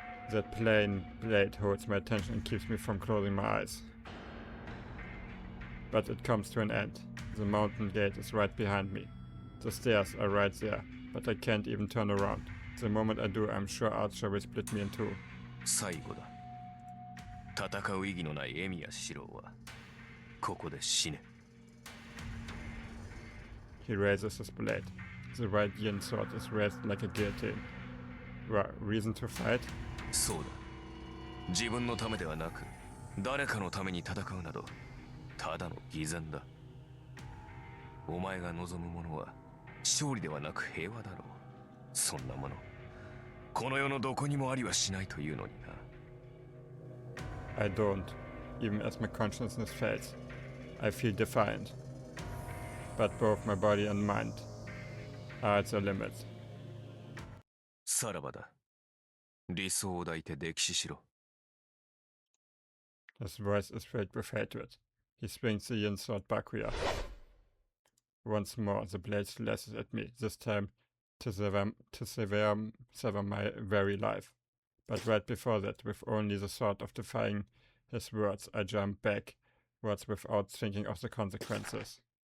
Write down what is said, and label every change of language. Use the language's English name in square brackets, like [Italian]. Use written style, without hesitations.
[English] That plain blade holds my attention and keeps me from closing my eyes. But it comes to an end. The mountain gate is right behind me. The stairs are right there, but I can't even turn around. The moment I do, I'm sure Archer will split me in two. [Japanese] 最後だ。戦う意義のないエミやシロはここで死ね。 [English] He raises his blade. The right yin sword is raised like a guillotine. Reason to fight? [Japanese] そうだ。自分のためではなく、誰かのために戦うなど、ただの偽善だ。お前が望むものは勝利ではなく平和だろう。そんなもの、この世のどこにもありはしないというのにな。 [English] I don't, even as my consciousness fades. I feel defiant. But both my body and mind are at their limits. [Japanese] さらばだ。理想を抱いて溺死しろ。 [English] His voice is filled with hatred. He swings the yin sword backward. Once more, the blade slashes at me, this time to sever my very life. But right before that, with only the thought of defying his words, I jump backwards without thinking of the consequences.